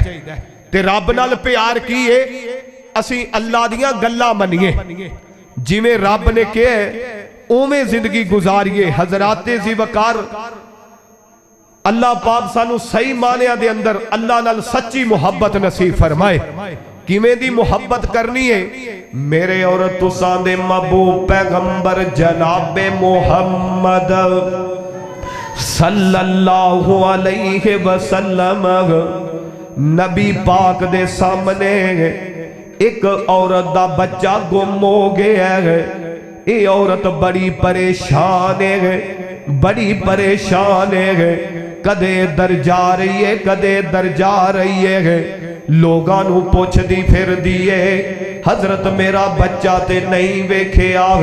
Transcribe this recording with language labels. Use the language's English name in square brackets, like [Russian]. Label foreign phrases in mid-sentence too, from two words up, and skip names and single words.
[Punjabi] تے رب نال پیار کی ہے، اسی اللہ دیاں گلاں منیے، جویں رب نے کہا اویں زندگی گزاریے. حضرات جی وقار اللہ پاک سانوں صحیح معنیاں دے اندر اللہ نال سچی محبت نصیب فرمائے. کویں دی محبت کرنی ہے؟ میرے اور تساں دے محبوب پیغمبر جنابِ محمد [Arabic] صلى الله عليه وسلم [Punjabi] نبی پاک دے سامنے ایک عورت دا بچہ گم ہو گیا ہے. ایہ عورت بڑی پریشان ہے، بڑی پریشان ہے، کدے در جا رہی ہے، کدے در جا رہی ہے، لوگاں نوں پچھدی پھردی ہے، حضرت میرا بچہ تے نہیں ویکھیا.